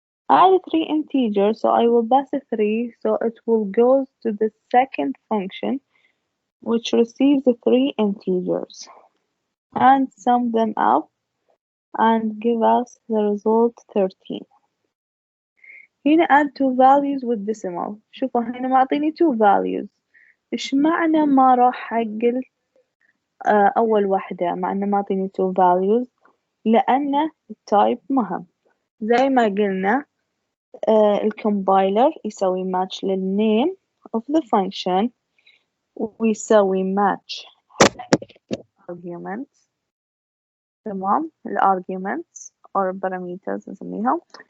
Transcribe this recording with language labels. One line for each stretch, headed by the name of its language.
English: add 3 integers, so I will pass 3, so it will go to the second function which receives 3 integers and sum them up and give us the result 13. هنا add 2 values with decimal.
Arabic: شوفوا هنا معطيني 2 values. إيش معنى ما راح حق أول واحدة مع إنه معطيني 2 values؟ لأن التايب مهم. زي ما قلنا الكومبايلر يسوي match للنيم of the function ويسوي match arguments.
English: تمام، arguments or parameters نسميهم.